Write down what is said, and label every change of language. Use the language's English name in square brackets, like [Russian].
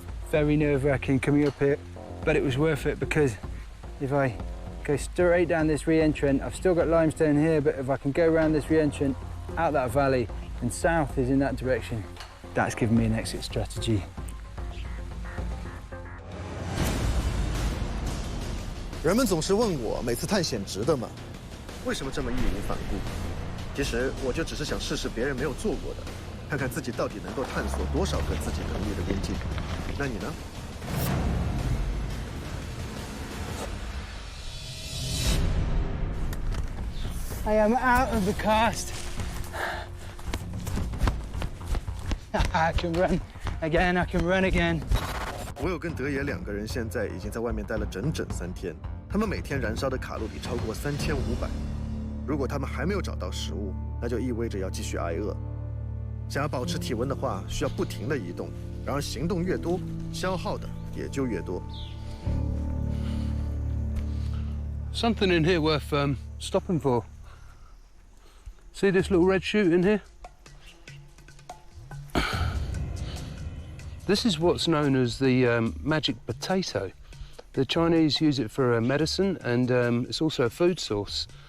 [English] Very nerve-wracking coming up here, but it was worth it because if I go straight down this re-entrant, I've still got limestone here, but if I can go around this re-entrant out that valley and south is in that direction, that's given me an exit strategy. [Chinese] 人们总是问我，每次探险值得吗？为什么这么义无反顾？其实我就只是想试试别人没有做过的，看看自己到底能够探索多少个自己能力的边界。那你呢？ [English] I am out of the cast. I can run again, I can run again. [Chinese] 我有跟德爷2个人现在已经在外面待了整整3天，他们每天燃烧的卡路里超过3500。如果他们还没有找到食物，那就意味着要继续挨饿。想要保持体温的话，需要不停地移动，然而行动越多，消耗的也就越多。 [English] Something in here worth stopping for. See this little red shoot in here? This is what's known as the magic potato. The Chinese use it for medicine, and it's also a food source.